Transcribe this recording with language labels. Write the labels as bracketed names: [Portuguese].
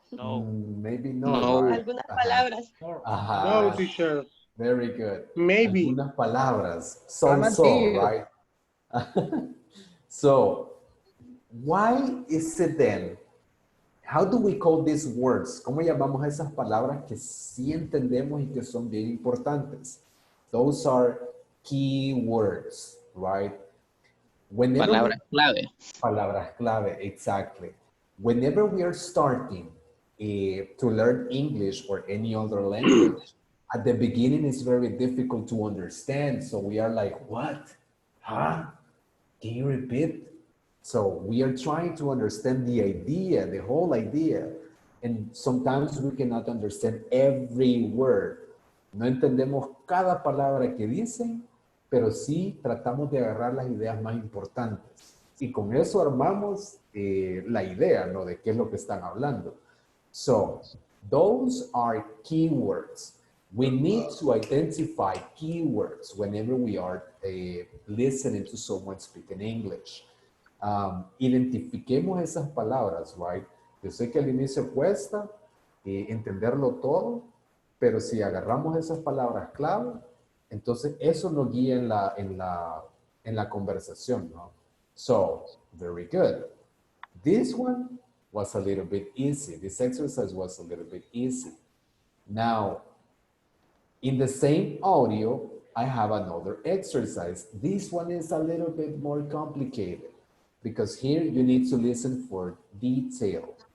[English] Maybe not. No. Right? [Spanish] Algunas palabras. Ajá. [English] No, teacher. Very good. Maybe. [Spanish] Algunas palabras. [English] So, right? So, why is it then? How do we call these words? [Spanish] ¿Cómo llamamos a esas palabras que sí entendemos y que son bien importantes? [English] Those are key words, right? [Spanish] Palabras clave. Palabras clave, exactly. [English] Whenever we are starting to learn English or any other language, at the beginning it's very difficult to understand. So we are like, what? Huh? Can you repeat? So we are trying to understand the idea, the whole idea. And sometimes we cannot understand every word. [Spanish] No entendemos cada palabra que dicen, pero sí tratamos de agarrar las ideas más importantes. Y con eso armamos la idea, ¿no? De qué es lo que están hablando. [English] So, those are keywords. We need to identify keywords whenever we are listening to someone speaking English. [Spanish] Identifiquemos esas palabras, right? Yo sé que al inicio cuesta entenderlo todo, pero si agarramos esas palabras clave, entonces eso nos guía en la conversación, ¿no? [English] So, very good. This one was a little bit easy. This exercise was a little bit easy. Now, in the same audio, I have another exercise. This one is a little bit more complicated because here you need to listen for detail.